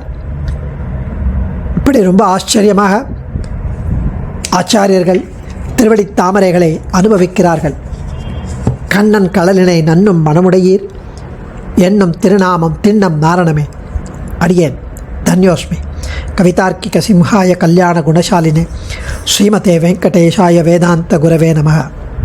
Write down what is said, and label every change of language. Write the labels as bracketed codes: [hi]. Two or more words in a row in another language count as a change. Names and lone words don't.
[ta] இப்படி ரொம்ப ஆச்சரியமாக ஆச்சாரியர்கள் திருவடி தாமரைகளை அனுபவிக்கிறார்கள். கண்ணன் கடலினை நன்னும் மனமுடையீர் என்னும் திருநாமம் திண்ணம் நாரணமே. அடியேன் தன்யோஸ்மி. [sa] कवितार्किक सिंहाय कल्याण गुणशालिने श्रीमते वेङ्कटेशाय वेदान्त गुरवे नमः.